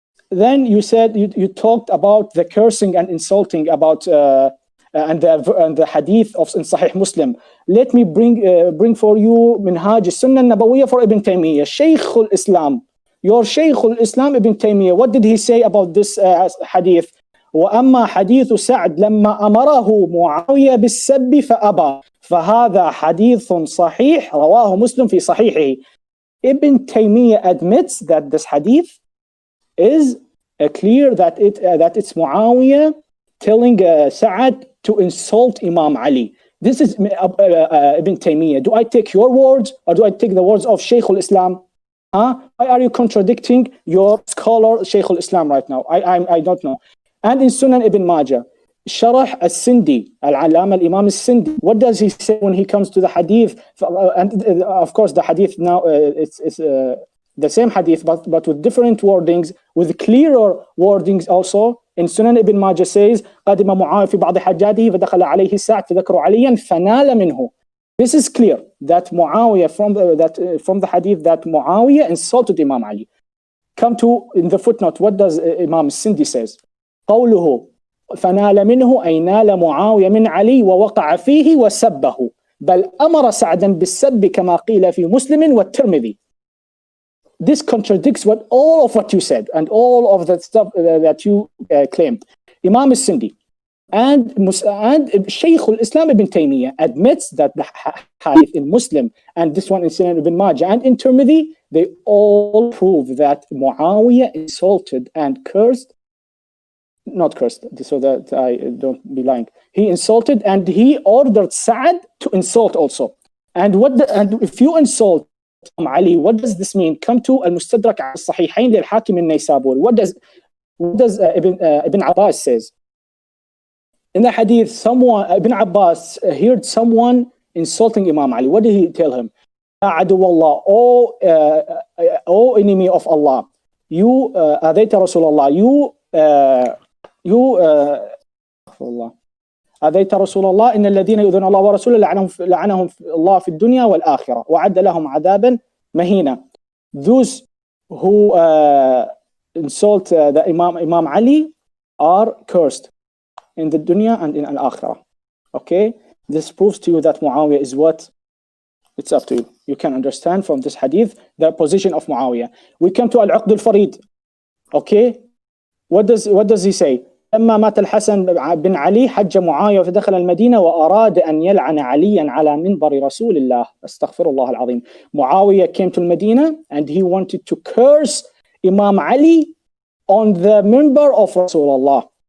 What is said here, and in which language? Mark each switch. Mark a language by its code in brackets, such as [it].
[en] Then you said, you talked about the cursing and insulting about and the hadith of in Sahih Muslim. Let me bring for you Minhaj al-Sunnah al-Nabawiyah for Ibn Taymiyyah, Shaykh al-Islam. Your Shaykh al-Islam Ibn Taymiyyah, what did he say about this hadith? [ar] وأما حديث سعد لما أمره معاوية بالسب فأبى فهذا حديث صحيح رواه مسلم في صحيحه. [en] Ibn Taymiyyah admits that this hadith is clear that it's Muawiyah telling Sa'ad to insult Imam Ali. This is Ibn Taymiyyah. Do I take your words or do I take the words of Shaykh al-Islam? Huh? Why are you contradicting your scholar Shaykh al-Islam right now? I don't know. And in Sunan Ibn Majah, Sharah al-Sindi, al-Alama al-Imam al-Sindi, what does he say when he comes to the hadith? And of course the hadith now, it's the same hadith but with different wordings, with clearer wordings also. In Sunan Ibn Majah says, [ar] قَدِمَ مُعَاوِيَةُ فِي بَعْضِ حَجَّاتِهِ فَدَخَلَ عَلَيْهِ السَّاعَةُ فَذَكَرُوا عَلِيًّا فَنَالَ مِنْهُ. [en] This is clear that Muawiyah, from the hadith, that Muawiyah insulted Imam Ali. Come to, in the footnote, what does Imam Sindi says? [ar] قوله فنال منه أي نال معاوية من علي ووقع فيه وسبه بل أمر سعدا بالسب كما قيل في مسلم والترمذي. [en] This contradicts all of what you said and all of the stuff that you claimed. Imam al-Sindi and Shaykh al-Islam Ibn Taymiyyah admits that the hadith in Muslim and this one in Sunan Ibn Majah and in Tirmidhi, they all prove that Muawiyah insulted and cursed, not cursed, so that I don't be lying. He insulted and he ordered Sa'ad to insult also. And if you insult Ali, what does this mean? Come to Al-Mustadrak al-Sahihayn lil-Hakim al-Naysaburi. What does Ibn Abbas says? In the hadith, Ibn Abbas heard someone insulting Imam Ali. What did he tell him? [ar] Ya adu Allah, [en] O enemy of Allah, you [ar] adayta Rasulullah, أذيت رسول الله إن الذين يؤذون الله ورسوله لعنهم الله في الدنيا والآخرة وعد لهم عذابا مهينا. [en] Those who insult the Imam Ali are cursed in the dunya and in al-akhirah. Okay, this proves to you that Muawiyah is what? It's up to you. You can understand from this hadith the position of Muawiyah. We come to al-Uqd al-Farid. Okay, what does he say? [ar] لما مات الحسن بن علي حج معاوية فدخل المدينة وأراد أن يلعن عليا على منبر رسول الله استغفر الله العظيم. [en] Muawiyah came to Medina and he wanted to curse Imam Ali on the minbar of Rasulullah.